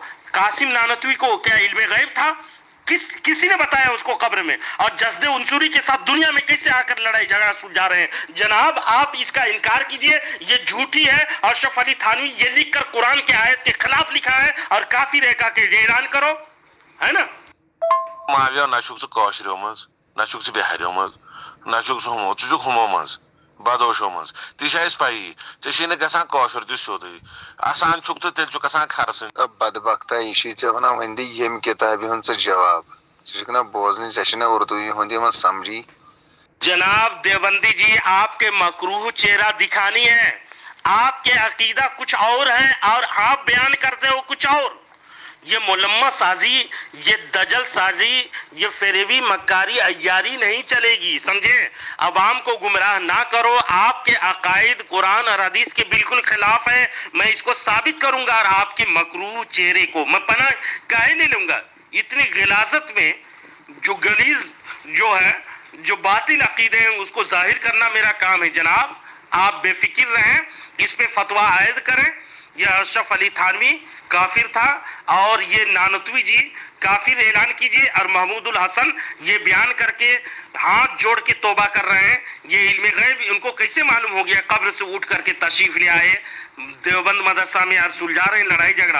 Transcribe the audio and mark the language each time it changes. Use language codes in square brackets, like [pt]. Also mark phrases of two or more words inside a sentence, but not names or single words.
[ur] قاسم نانوتوی کو کیا علم غیب تھا؟ کسی نے بتایا اس کو قبر میں؟ اور جسد عنصری کے ساتھ دنیا میں کیسے آ کر لڑائی جھگڑا سلجھا رہے ہیں؟ جناب آپ اس کا انکار کیجئے, یہ جھوٹی ہے. اشرف علی تھانوی یہ لکھ کر قرآن کے آیت کے خلاف لکھا ہے اور کافر ہے کا کہ اعلان کرو, ہے نا؟ [ks] معاویہ نہ چھُکھ ژٕ کٲشریو منٛز, نہ چھُکھ ژٕ بِہاریو منٛز, نہ چھُکھ ژٕ ہُمو, ژٕ چھُکھ ہُمو منٛز, بدوشو منٛز. تہِ چھِ اَسہِ پَیی ژےٚ چھی نہٕ گژھان کٲشُر تہِ سیوٚدُے. اَسان چھُکھ تہٕ تیٚلہِ چھُکھ آسان کھرسٕنۍ. بدبختہ یہ چھی ژےٚ ونان وۄنۍ دِ ییٚمہِ کِتابہِ ہُنٛد ژٕ جواب. ژٕ چھُکھ نا بوزنٕے, ژےٚ چھُنا اردوٗ ہُنٛد یِوان سمجھی. [ur] جناب دیوبندی جی آپ کے مکروہ چہرہ دکھانی ہے. آپ کے عقیدہ کچھ اور ہے اور آپ بیان کرتے ہو کچھ اور. یہ ملمہ سازی, یہ دجل سازی, یہ فریبی مکاری عیاری نہیں چلے گی, سمجھیں؟ عوام کو گمراہ نہ کرو. آپ کے عقائد قرآن اور حدیث کے بالکل خلاف ہے. میں اس کو ثابت کروں گا اور آپ کے مکروہ چہرے کو میں پناہ کہے نہیں لوں گا. اتنی غلاظت میں جو غلیظ جو ہے, جو باطل عقیدے ہیں اس کو ظاہر کرنا میرا کام ہے. جناب آپ بے فکر رہیں, اس پہ فتویٰ عائد کریں. یہ اشرف علی تھانوی کافر تھا اور یہ نانوتوی جی کافر اعلان کیجیے، اور محمود الحسن یہ بیان کرکے ہاتھ جوڑ کے توبہ کر رہے ہیں. یہ علم غیب ان کو کیسے معلوم ہو گیا؟ قبر سے اٹھ کرکے تشریف لے آئے، دیوبند مدرسہ میں یار سلجھا رہے ہیں لڑائی جھگڑا.